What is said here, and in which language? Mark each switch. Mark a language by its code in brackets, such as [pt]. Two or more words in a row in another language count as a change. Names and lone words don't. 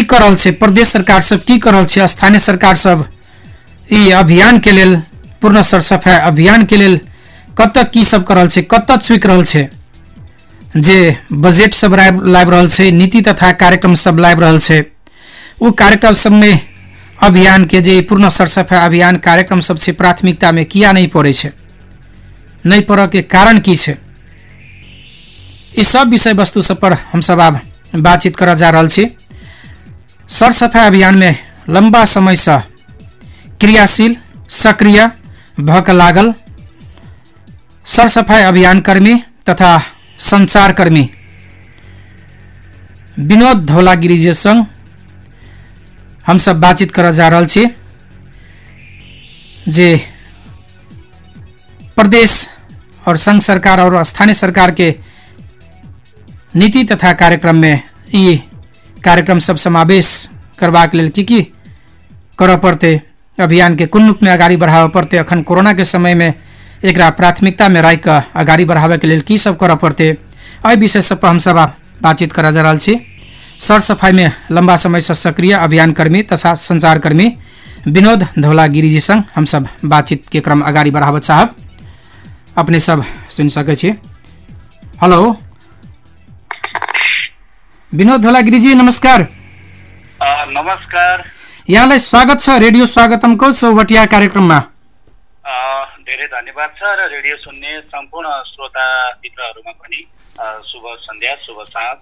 [mai] कर रहल छै, प्रदेश सरकार सब की कर रहल छै, स्थानीय सरकार सब ई अभियान के लेल पूर्ण सरसफाई अभियान के लेल कत की सब कर रहल छै, कत चुक रहल छै, जे बजट सब लाबि रहल छै, नीति तथा कार्यक्रम सब लाबि रहल छै, ओ कार्यक्रम सब में अभियान के जे पूर्ण सरसफाई अभियान कार्यक्रम सब छै प्राथमिकता में किया नहीं पड़े छै, नहीं पड़े के कारण की छै, ई सब विषय वस्तु सब पर हम सब अब बातचीत कर जा रहा छी। सरसफाई अभियान में लंबा समय से क्रियाशील सक्रिय भक लागल सरसफाई अभियान कर्मी तथा संचार कर्मी विनोद धौलागिरी जी संग हम सब बातचीत कर जा रहा छी, जे प्रदेश और संघ सरकार और स्थानीय सरकार के नीति तथा कार्यक्रम में ये कार्यक्रम सब समावेश करबाक लेल की करऽ पड़ते, अभियान के कोन रूप में आगाड़ी बढ़ाबऽ पड़ते, अखन कोरोना के समय में एकरा प्राथमिकता में राखि कऽ आगाड़ी बढ़ाबे के लेल की सब करऽ पड़ते, एहि विषय सब पर हम सब बातचीत कर जा रहल छी। सर सफाई में लंबा समय से सक्रिय अभियान कर्मी तथा संचार कर्मी विनोद धौलागिरी जी संग हम सब बातचीत के क्रम आगाड़ी बढ़ाबऽ चाहब। अपने सब सुन सकै छी। हेलो विनोद धौलागिरी जी नमस्कार। [ne] नमस्कार, यहाँलाई स्वागत छ रेडियो स्वागतमको चौबटिया कार्यक्रममा। धेरै धन्यवाद छ र रेडियो सुन्ने सम्पूर्ण श्रोता मित्रहरूमा पनि शुभ सन्ध्या शुभ साँझ।